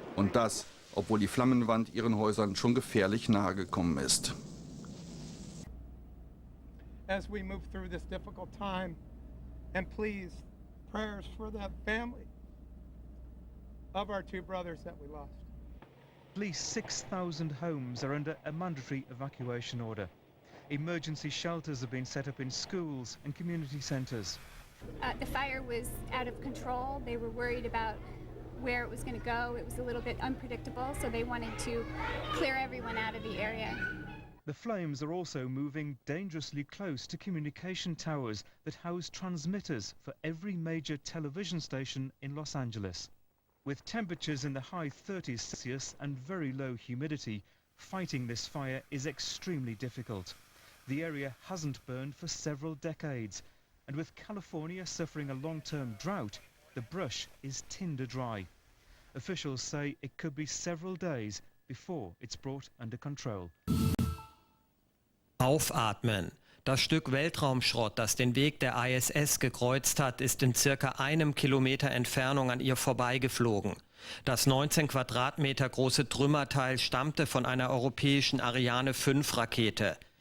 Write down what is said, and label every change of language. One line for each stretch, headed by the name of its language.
German: Und das, obwohl die Flammenwand ihren Häusern schon gefährlich nahe gekommen ist.
English: As we move through this difficult time, and please, prayers for that family of our 2 brothers that we lost. At least 6,000 homes are under a mandatory evacuation order. Emergency shelters have been set up in schools and community centres. The fire was out of control. They were worried about where it was going to go. It was a little bit unpredictable, so they wanted to clear everyone out of the area. The flames are also moving dangerously close to communication towers that house transmitters for every major television station in Los Angeles. With temperatures in the high 30s Celsius and very low humidity, fighting this fire is extremely difficult. The area hasn't burned for several decades, and with California suffering a long-term drought, the brush is tinder dry. Officials say it could be several days before it's brought under control.
German: Aufatmen. Das Stück Weltraumschrott, das den Weg der ISS gekreuzt hat, ist in circa 1 Kilometer Entfernung an ihr vorbeigeflogen. Das 19 Quadratmeter große Trümmerteil stammte von einer europäischen Ariane 5 Rakete.